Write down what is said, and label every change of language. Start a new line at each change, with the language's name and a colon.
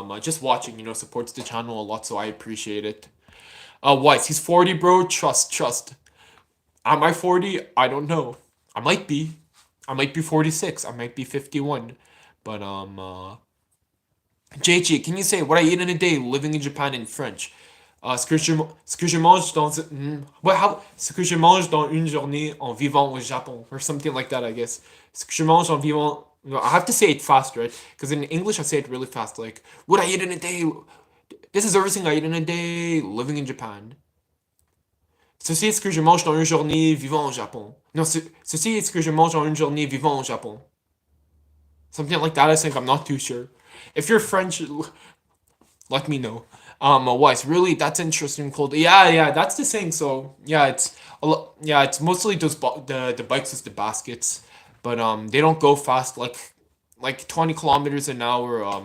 English: Just watching, you know, supports the channel a lot, so I appreciate it. Weiss, he's 40, bro. Trust. Am I 40? I don't know. I might be. I might be 46. I might be 51. But JG, can you say what I eat in a day living in Japan in French?
French: Ce que je mange dans
English: what how
French: ce que je mange dans une journée en vivant au Japon
English: or something like that, I guess.
French: Ce que je mange en vivant.
English: No, I have to say it fast, right? Because in English I say it really fast. Like what I eat in a day. This is everything I eat in a day living in Japan.
French: Ceci est ce que je mange dans une journée vivant au Japon. No, ceci est ce que je mange dans une journée vivant au Japon.
English: Something like that, I think. I'm not too sure. If you're French, let me know. Wise, really, that's interesting. Cold, yeah, that's the thing. So yeah, yeah, it's mostly those the bikes with the baskets, but they don't go fast like 20 kilometers an hour.